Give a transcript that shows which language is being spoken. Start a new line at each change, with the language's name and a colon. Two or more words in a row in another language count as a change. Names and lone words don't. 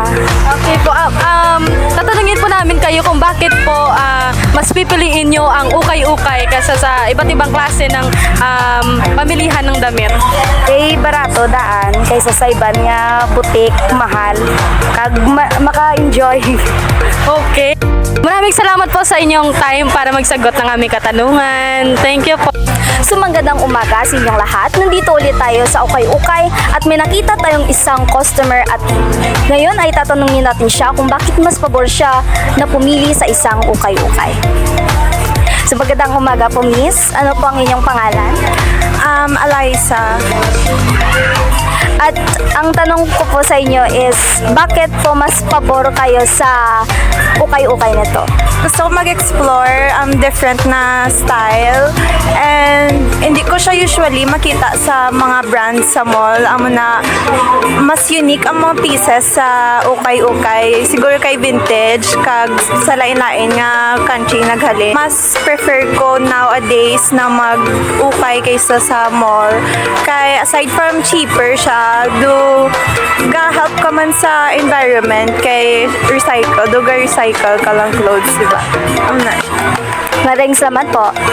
Filipino: Okay po, tatanungin po namin kayo kung bakit po mas pipiliin nyo ang Ukay-Ukay kaysa sa iba't ibang klase ng pamilihan ng damit.
Hiligaynon: Kay barato daan kaysa sa iba nga butik, mahal. Kag maka-enjoy. Okay.
Filipino: Maraming salamat po sa inyong time para magsagot ng aming katanungan.
English: Thank you po.
Filipino: So magandang umaga sa inyong lahat. Nandito ulit tayo sa Ukay-Ukay at may nakita tayong isang customer at ngayon ay tatanungin natin siya kung bakit mas pabor siya na pumili sa isang Ukay-Ukay. So magandang umaga po, Miss. Ano po ang inyong pangalan? Eliza. At ang tanong ko po sa inyo is, bakit po mas pabor kayo sa Ukay-Ukay na to? Gusto ko mag-explore different na style and hindi ko siya usually makita sa mga brands sa mall.
Hiligaynon: Amo na mas unique ang mga pieces sa Ukay-Ukay. Siguro kay vintage kag sa lain-lain nga country naghalin. Mas prefer ko nowadays na mag-ukay kaysa sa mall. Kay
English: aside from cheaper
Hiligaynon: siya, do ga-help ka man sa environment kay recycle. Do ga-recycle ka lang clothes, diba?
Filipino: Maraming salamat po.